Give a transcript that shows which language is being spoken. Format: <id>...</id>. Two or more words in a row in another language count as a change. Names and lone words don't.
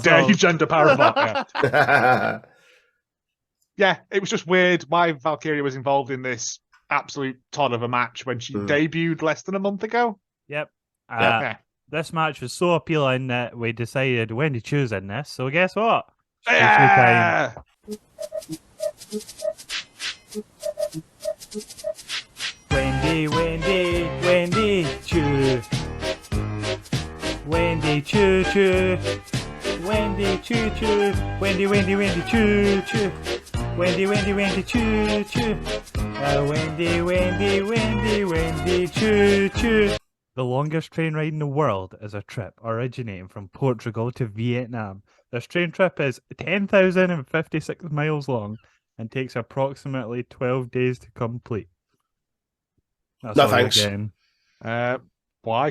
<en>How dare you gender parabot? Yeah, it was just weird why Valkyria was involved in this absolute ton of a match when she debuted less than a month ago. Yep. This match was so appealing that we decided Wendy Chu's in this. So guess what? Yeah! Wendy Chu. Wendy Chu. Wendy Chu. Wendy Chu. Wendy Chu. Wendy Chu. The longest train ride in the world is a trip originating from Portugal to Vietnam. This train trip is 10,056 miles long and takes approximately 12 days to complete. That's No all you're thanks. getting. Why?</en>